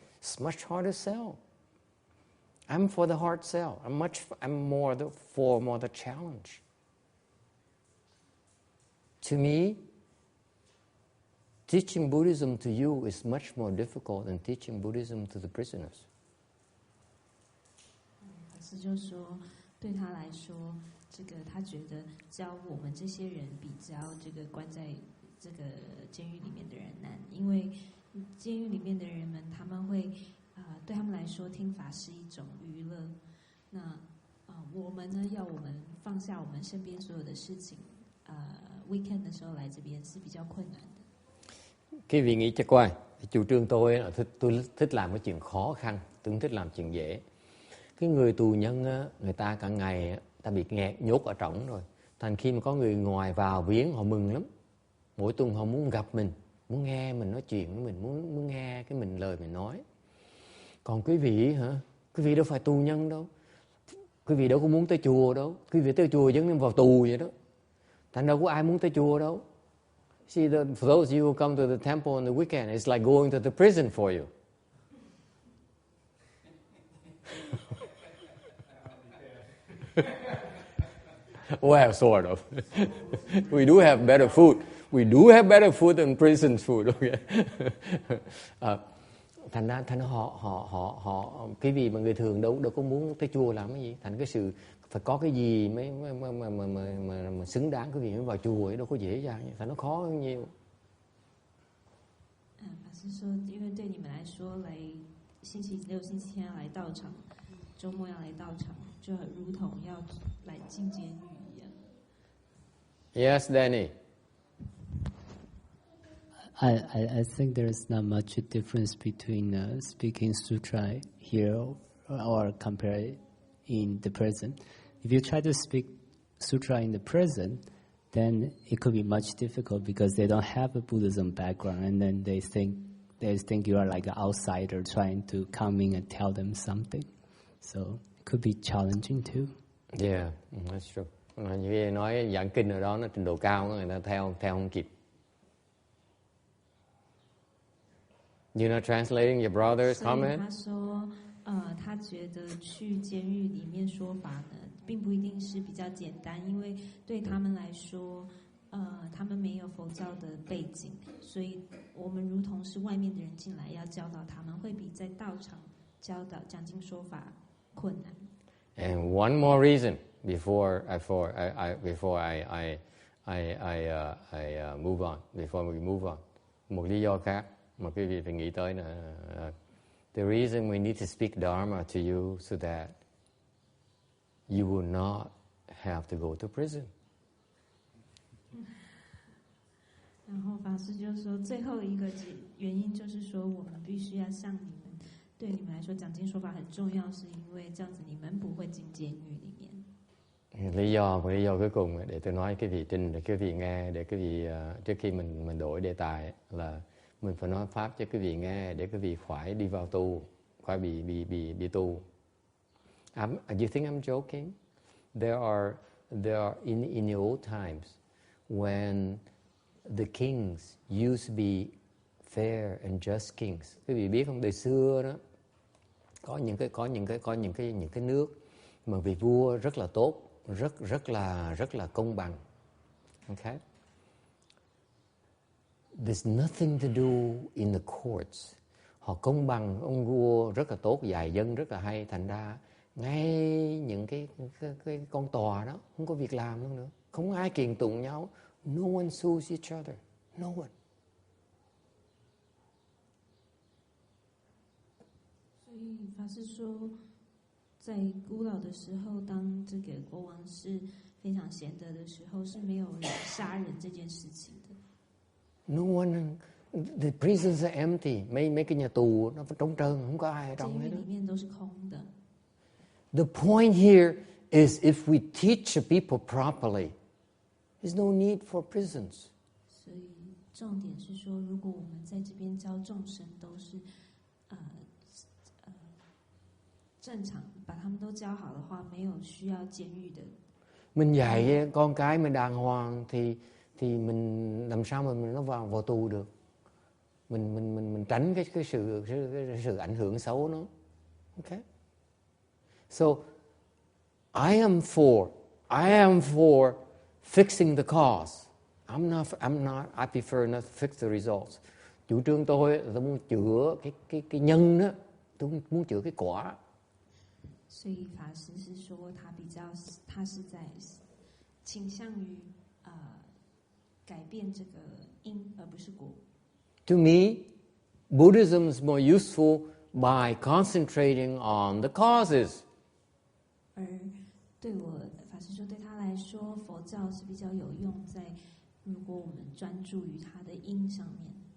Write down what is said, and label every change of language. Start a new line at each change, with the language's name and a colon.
English: It's much harder sell. I'm for the hard sell. I'm more for the challenge. To me, teaching Buddhism to you is much more difficult than teaching Buddhism to the prisoners.
Chinese: 法师就说，对他来说，这个他觉得教我们这些人比教这个关在这个监狱里面的人难，因为监狱里面的人们他们会对他们来说听法是一种娱乐。那我们呢，要我们放下我们身边所有的事情，weekend 的时候来这边是比较困难的。
Vietnamese: Quý vị nghĩ cho coi, chủ trương tôi là tôi thích làm cái chuyện khó khăn, tôi không thích làm chuyện dễ. Cái người tù nhân á, người ta cả ngày ta bị nhốt ở trỏng rồi. Thành khi mà có người ngoài vào viếng họ mừng lắm. Mỗi tuần họ muốn gặp mình, muốn nghe mình nói chuyện với mình, muốn nghe cái lời mình nói. Còn quý vị hả? Quý vị đâu phải tù nhân đâu. Quý vị đâu có muốn tới chùa đâu. Quý vị tới chùa giống như vào tù vậy đó. Thành đâu có ai muốn tới chùa đâu.
English: See, for those of you who come to the temple on the weekend, it's like going to the prison for you. Well, sort of. We do have better food. We do have better food than prison food. Okay.
Vietnamese: Thành ra họ cái gì mà người thường đâu có muốn tới chùa làm cái gì. Thành cái sự phải có cái gì mà xứng đáng cái gì mới vào chùa ấy, đâu có dễ dàng như. Thành nó khó hơn nhiều.
Chinese: 法师说，因为对你们来说，来星期六、星期天要来道场，周末要来道场，就很如同要来进监狱一样。
English: Yes, Danny. I think there's not much difference between speaking sutra here or compare in the present. If you try to speak sutra in the present, then it could be much difficult because they don't have a Buddhism background, and then they think you are like an outsider trying to come in and tell them something. So it could be challenging too. Yeah, that's true.
Vietnamese: Như vậy nói giảng kinh ở đó nó trình độ cao, người ta theo không kịp.
English: You're not translating your brother's comment?
Chinese: 他说，他觉得去监狱里面说法呢，并不一定是比较简单，因为对他们来说，他们没有佛教的背景，所以我们如同是外面的人进来要教导他们，会比在道场教导讲经说法困难。
English: And one more reason before I move on, before we move on,
Vietnamese: một lý do khác mà quý vị phải nghĩ tới là
English: the reason we need to speak Dharma to you so that you will not have to go to prison.
Chinese: 然后法师就说，最后一个原因就是说，我们必须要向你们，对你们来说讲经说法很重要，是因为这样子你们不会进监狱里面。
Vietnamese: Lý do cuối cùng để tôi nói cái vị Trinh để quý vị nghe, để quý vị trước khi mình đổi đề tài là mình phải nói pháp cho quý vị nghe để quý vị phải đi vào tu, phải bị tu.
English: You think I'm joking? There are in the old times when the kings used to be fair and just kings.
Vietnamese: Quý vị biết không? Đời xưa đó có những cái nước mà vị vua rất là tốt, rất là công bằng.
English: Okay? There's nothing to do in the courts.
Vietnamese: Họ công bằng, ông vua rất là tốt, dạy dân rất là hay, thành ra ngay những cái con tòa đó không có việc làm luôn nữa, không ai kiện tụng nhau.
English: No one sues each other. No one.
Chinese: 所以法师说，在古老的时候，当这个国王是非常贤德的时候，是没有人杀人这件事情的。
English: No one. The prisons are empty.
Vietnamese: Mấy cái nhà tù nó trống trơn, không có ai ở trong hết.
Chinese: 监狱里面都是空的。
English: The point here is if we teach the people properly, there's no need for prisons.
Chinese: 所以重点是说，如果我们在这边教众生都是正常，把他们都教好的话，没有需要监狱的。
Vietnamese: Mình dạy con cái mình đàng hoàng thì mình làm sao mà nó vào tù được? Mình tránh cái sự ảnh hưởng xấu nó. Okay?
English: So I am for fixing the cause. I'm not. I prefer not to fix the results.
Vietnamese: Chủ trương tôi là tôi muốn chữa cái nhân đó, tôi muốn chữa cái quả.
Chinese: 所以法师是说，他是在倾向于改变这个因，而不是果。
English: To me, Buddhism is more useful by concentrating on the causes.
Chinese: 而对我法师说，对他来说，佛教是比较有用在如果我们专注于它的因上面。